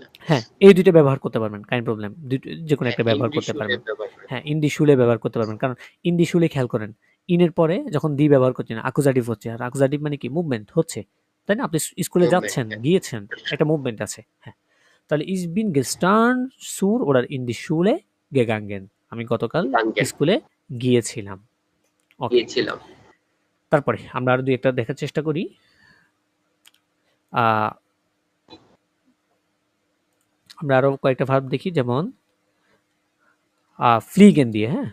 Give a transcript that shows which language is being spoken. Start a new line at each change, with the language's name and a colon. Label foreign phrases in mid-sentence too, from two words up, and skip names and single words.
Bangla: হ্যাঁ, এই ২ টা ব্যবহার করতে পারবেন।
German: kein Problem.
Bangla: যেকোনো হ্যাঁ, একটা ব্যবহার
German: in die
Bangla: করতে শুলে পারবেন। ব্যবহার করা হ্যাঁ, যাবে।
German: in die Schule
Bangla: ব্যবহার করতে পারবেন। কারণ
German: in die Schule
Bangla: খেয়াল করেন। ইনের পরে যখন দি ব্যবহার করছেন, অ্যাকুজাটিভ হচ্ছে। আর অ্যাকুজাটিভ মানে কি? মুভমেন্ট হচ্ছে। তাই না? আপনি স্কুলে মুভমেন্ট, যাচ্ছেন, হ্যাঁ। গিয়েছেন। একটা মুভমেন্ট আছে। হ্যাঁ।
German: তাহলে ich bin gestern zur oder in die Schule gegangen.
Bangla: আমি গতকাল গাঙ্গেন স্কুলে গিয়েছিলাম। ওকে। গিয়েছিলাম। তারপরে আমরা আরো ২-১ টা দেখার চেষ্টা করি। আ আমরা আরো কয়েকটা ভার্ব দেখি যেমন fliegen দিয়ে, হ্যাঁ?